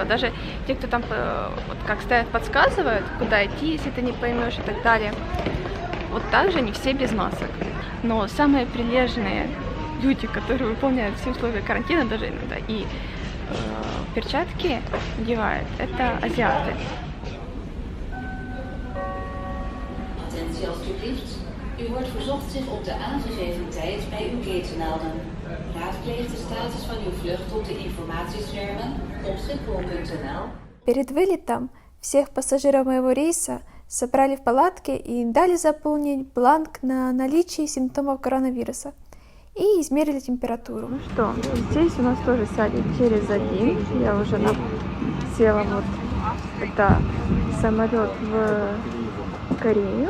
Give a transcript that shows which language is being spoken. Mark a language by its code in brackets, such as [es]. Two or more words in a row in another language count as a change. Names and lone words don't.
[ru] Даже те, кто там вот как стоят, подсказывают, куда идти, если ты не поймешь и так далее. Вот также не все без масок. Но самые прилежные люди, которые выполняют все условия карантина, даже иногда и перчатки надевают, это азиаты. [nl] Attentie alstublieft. U wordt verzocht zich op de aangegeven tijd bij uw gate te melden. Raadpleeg de status van uw vlucht op de informatieschermen op schiphol.nl. [ru] Перед вылетом всех пассажиров моего рейса собрали в палатке и дали заполнить бланк на наличие симптомов коронавируса и измерили температуру. Ну что, здесь у нас тоже садик через один. Я уже села, вот это самолет в Корею.